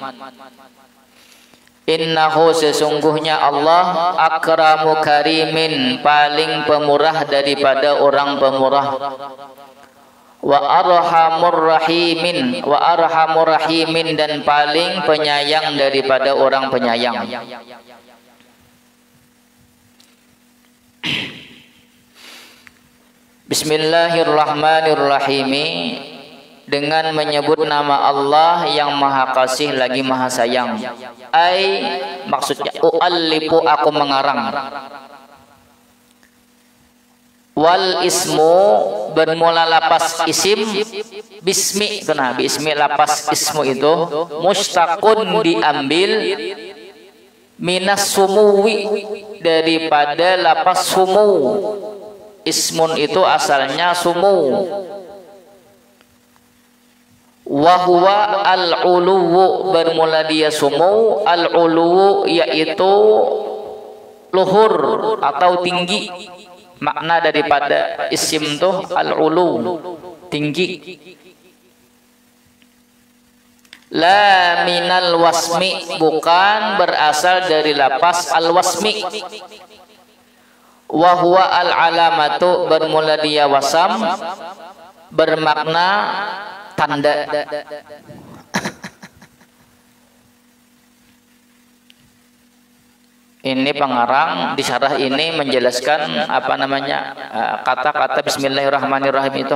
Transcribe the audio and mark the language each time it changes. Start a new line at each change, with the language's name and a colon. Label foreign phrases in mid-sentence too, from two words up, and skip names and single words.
Indonesian: Innahu sesungguhnya Allah
Arabic: أكرم الكريمين
Indonesian: paling pemurah daripada orang pemurah,
Arabic: وأرحم الراحمين، وأرحم الراحمين
Indonesian: dan paling penyayang daripada orang penyayang.
Arabic: بسم الله الرحمن الرحيم.
Indonesian: Dengan menyebut nama Allah yang maha kasih lagi maha sayang. Ai maksudnya u'allifu aku mengarang.
Arabic: والاسم
Indonesian: bermula lapas isim bismi, kena bismi lapas ismu itu mustaqun diambil
Arabic: من السمو
Indonesian: daripada lapas sumu. Ismun itu asalnya sumu.
Arabic: وهو العلو
Indonesian: bermula dia sumu, al-uluwu yaitu luhur atau tinggi. Makna daripada isim tuh al-ulu, tinggi.
Arabic: لا من الوسم,
Indonesian: bukan berasal dari lapas al-wasmi.
Arabic: وهو العلامة
Indonesian: bermula dia wasam, bermakna tanda. Ini pengarang di syarah ini menjelaskan apa namanya kata-kata Bismillahirrahmanirrahim itu.